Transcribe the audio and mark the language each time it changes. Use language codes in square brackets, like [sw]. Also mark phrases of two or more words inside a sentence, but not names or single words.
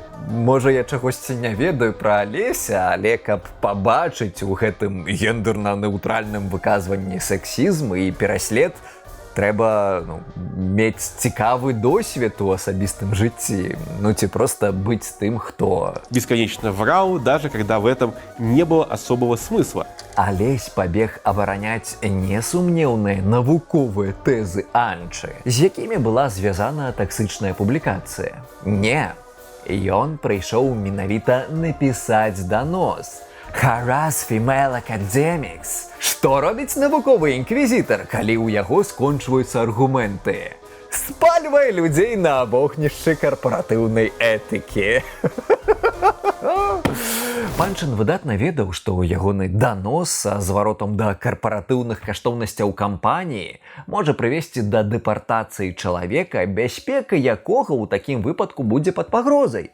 [be] Можа, я чагосьці не ведаю пра Алеся, але каб пабачыць у гэтым гендерна-неўтральным выказванні сексізм і пераслед, трэба мець цікавы досвед у асабістым жыцці, ці проста быць тым, хто [ru] бесконечно врал, даже когда в этом не было особого смысла. [be] Алесь пабег абараняць несумнеўныя навуковыя тэзы Анчы, з якімі была звязана таксычная публікацыя. Не, ён прыйшоў менавіта напісаць данос, [en] Harass female academics. [be] Што робіць навуковы інквізітар, калі ў яго скончваюцца аргументы? Спальвае людзей на вогнішчы карпаратыўнай этыкі. Панчын выдатна ведаў, што ягоны данос са зваротам да карпаратыўных каштоўнасцяў кампаніі можа прывесці да дэпартацыі чалавека, бяспека якога ў такім выпадку будзе пад пагрозай.